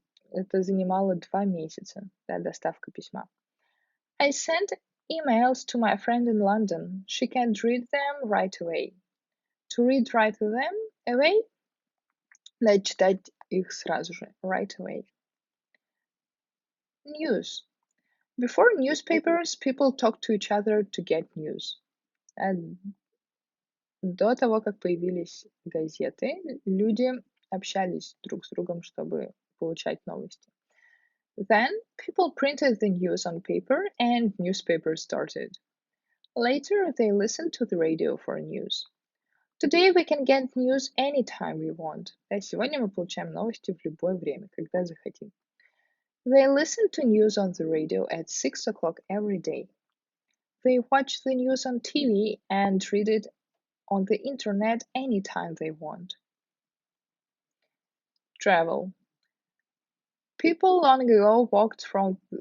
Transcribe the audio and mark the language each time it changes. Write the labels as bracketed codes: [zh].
[ru] Это занимало 2 месяца, да, доставка письма. [en] I sent emails to my friend in London. She can't read them right away. To read right away, [ru] надо читать их сразу же, [en] right away. News. Before newspapers, people talked to each other to get news. [ru] До того, как появились газеты, люди общались друг с другом, чтобы получать новости. [en] Then, people printed the news on paper and newspapers started. Later, they listened to the radio for news. Today, we can get news anytime we want. [ru] Сегодня мы получаем новости в любое время, когда захотим. [en] They listen to news on the radio at 6 o'clock every day. They watch the news on TV and read it on the internet anytime they want. Travel. People long ago walked from